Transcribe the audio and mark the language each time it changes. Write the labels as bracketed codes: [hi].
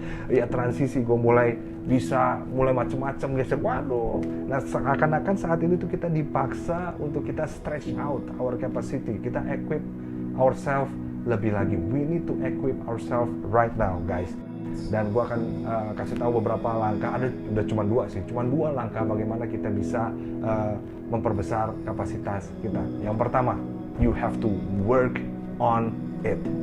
[id] Ya transisi, gue mulai macem-macem geser. Nah seakan-akan saat ini tuh kita dipaksa untuk kita [en] stretch out our capacity, [id] kita [en] equip ourselves [id] lebih lagi. [en] We need to equip ourselves right now guys. [id] Dan gue akan kasih tahu beberapa langkah, udah cuma dua langkah bagaimana kita bisa memperbesar kapasitas kita. Yang pertama, [en] you have to work on it.